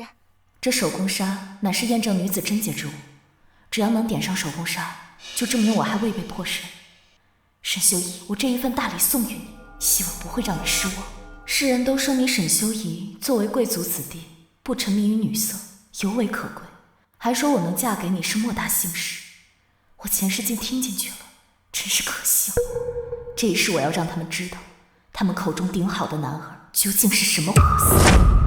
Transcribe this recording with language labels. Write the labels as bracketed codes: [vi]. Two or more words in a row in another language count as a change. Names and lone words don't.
[zh] 這手工紗乃是驗證女子貞潔之物。只要能點上手工紗，就證明我還未被破身。沈修儀，我這一份大禮送與你，希望不會讓你失望。世人都說你沈修儀作為貴族子弟，不沉迷於女色，尤為可貴，還說我能嫁給你是莫大幸事。我前世竟聽進去了，真是可笑。這一世我要讓他們知道，他們口中頂好的男兒究竟是什麼貨色。